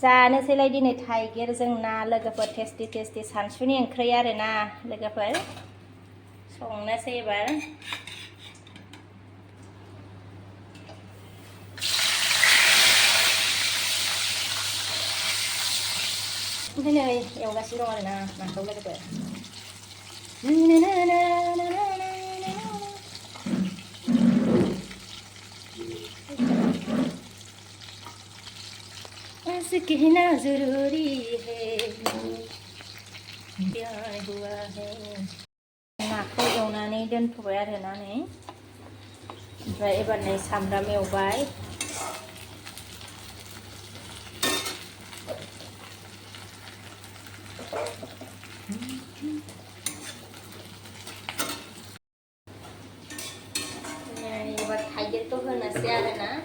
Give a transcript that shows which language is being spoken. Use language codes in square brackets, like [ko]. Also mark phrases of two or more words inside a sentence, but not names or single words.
[brx] जानोसैलाय दिनै थाइगिरजों ना लोगोफोर टेस्टि सानसुनि ओंख्रि आरोना लोगोफोर संनोसै एबार ओमफ्राय नै एवगासिनो दं आरोना नाखौ लोगोफोर [hi] कहना जरूरी है प्यार हुआ [brx] है नाखौ एवनानै दोनथ'बाय आरोना नै ओमफ्राय एबार नै सामब्राम एवबाय एबार थाइगिरखौ होनोसै आरोना